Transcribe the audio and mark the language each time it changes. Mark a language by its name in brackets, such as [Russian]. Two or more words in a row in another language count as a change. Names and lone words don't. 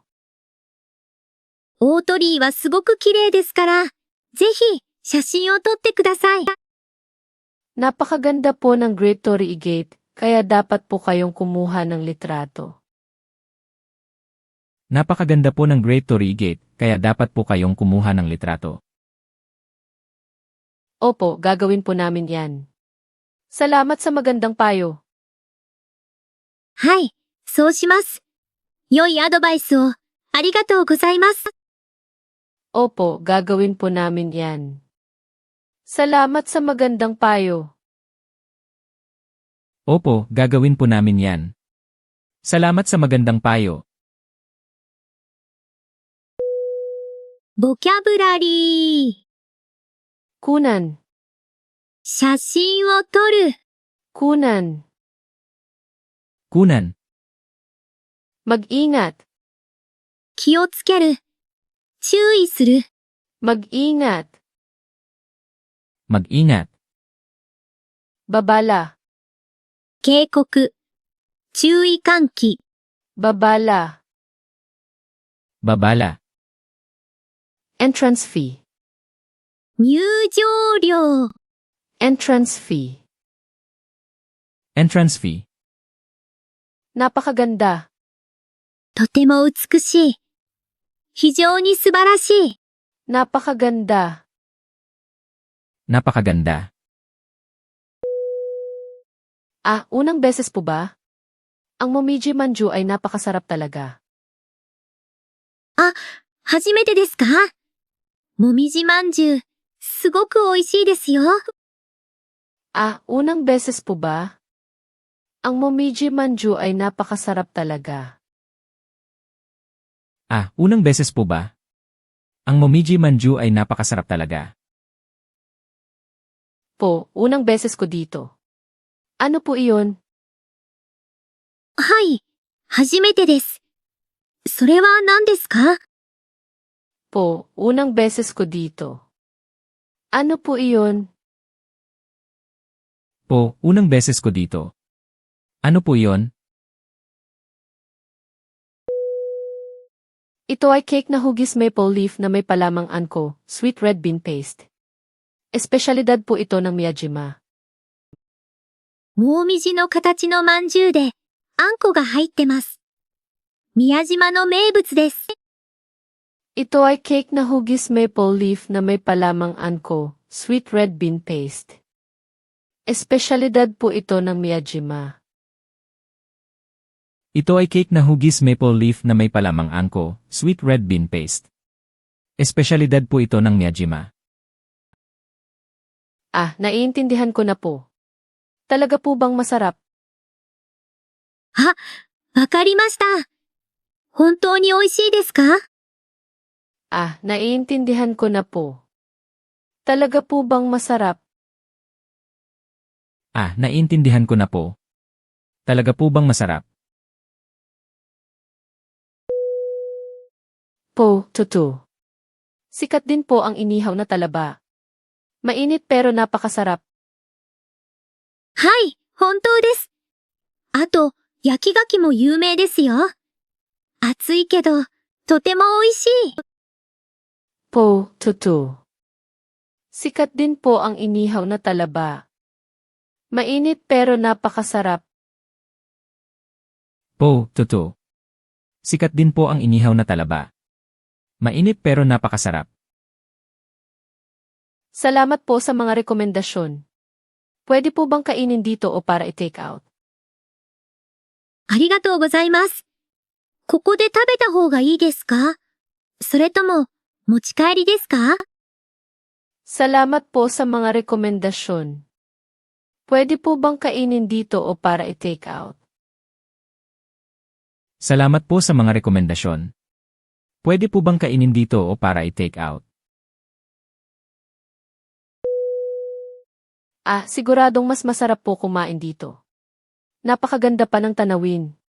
[Japanese] 大鳥居はすごく綺麗ですから、ぜひ写真を撮ってください。 [Filipino] Napakaganda po ng Great Torii Gate, kaya dapat po kayong kumuha ng litrato. Napakaganda po ng Great Torii Gate, kaya dapat po kayong kumuha ng litrato. Opo, gagawin po namin yan. Salamat sa magandang payo. [Japanese] はい、そうします。良いアドバイスをありがとうございます。 [Filipino] Opo, gagawin po namin yan. Salamat sa magandang payo. Opo, gagawin po namin yan. Salamat sa magandang payo. [Japanese] ボキャブラリー。 [Filipino] Kunan. [Japanese] 写真を撮る。 [Filipino] Kunan. Kunan. Mag-ingat. [Japanese] 気をつける。注意する。 [Filipino] Mag-ingat. Mag-ingat. Babala. [Japanese] 警告。注意喚起。 [Filipino] Babala. Babala. [English] Entrance fee. [Japanese] 入場料。 [English] Entrance fee. Entrance fee. [Filipino] Napakaganda. [Japanese] とても美しい。非常に素晴らしい。 [Filipino] Napakaganda. Napakaganda. Unang beses po ba? Ang Momiji Manju ay napakasarap talaga. [Japanese] 初めてですか？もみじまんじゅう、すごく美味しいですよ。 [Filipino] Unang beses po ba? Ang Momiji Manju ay napakasarap talaga. Unang beses po ba? Ang Momiji Manju ay napakasarap talaga. Unang beses ko dito. Ano po iyon? [Japanese] はい、初めてです。それは何ですか？ [Filipino] Unang beses ko dito. Ano po iyon? Unang beses ko dito. Ano po iyon? Ito ay cake na hugis [English] maple leaf [Filipino] na may palamang anko, [English] sweet red bean paste. [Filipino] Espesyalidad po ito ng Miyajima. [Japanese] もみじの形のまんじゅうで、あんこが入ってます。宮島の名物です。 [Filipino] Ito ay cake na hugis [English] maple leaf [Filipino] na may palamang anko, [English] sweet red bean paste. [Filipino] Espesyalidad po ito ng Miyajima. Ito ay cake na hugis [English] maple leaf [Filipino] na may palamang angko, [English] sweet red bean paste. [Filipino] Espesyalidad po ito ng Miyajima. Naiintindihan ko na po. Talaga po bang masarap? [Japanese] わかりました。本当に美味しいですか？ [Filipino] Naiintindihan ko na po. Talaga po bang masarap? Naiintindihan ko na po. Talaga po bang masarap? Tutu. Sikat din po ang inihaw na talaba. Mainit pero napakasarap. [Japanese] はい、本当です。あと、焼き牡蠣も有名ですよ。熱いけど、とても美味しい。 [Filipino] Tutu. Sikat din po ang inihaw na talaba. Mainit pero napakasarap. Tutu. Sikat din po ang inihaw na talaba. Mainit pero napakasarap. Salamat po sa mga rekomendasyon. Pwede po bang kainin dito o para i- [English] take out? [Japanese] ありがとうございます。ここで食べた方がいいですか？それとも、持ち帰りですか？ [Filipino] Salamat po sa mga rekomendasyon. Pwede po bang kainin dito o para i- [English] take out? [Filipino] Salamat po sa mga rekomendasyon. Pwede po bang kainin dito o para i- [English] take out? [Filipino] Siguradong mas masarap po kumain dito. Napakaganda pa ng tanawin.